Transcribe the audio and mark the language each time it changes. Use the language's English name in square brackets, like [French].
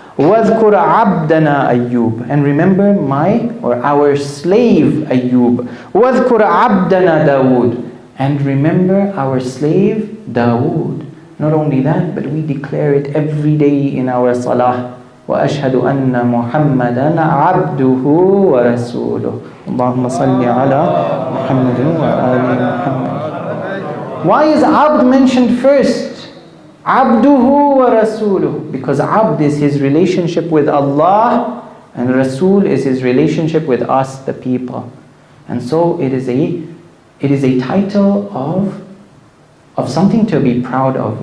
[Arabic] وَاذْكُرْ عَبْدَنَا أَيُّوب. [English] And remember our slave Ayyub. [Arabic] وَاذْكُرْ عَبْدَنَا دَاوُود. [English] And remember our slave Dawood. Not only that, but we declare it every day in our salah. [Arabic] وَأَشْهَدُ أَنَّ مُحَمَّدًا عَبْدُهُ وَرَسُولُهُ. اللهم صل على محمد وآل محمد. [English] Why is abd mentioned first? [Arabic] Abduhu wa rasuluhu. [English] Because abd is his relationship with Allah and Rasul is his relationship with us, the people. And so it is a title of something to be proud of.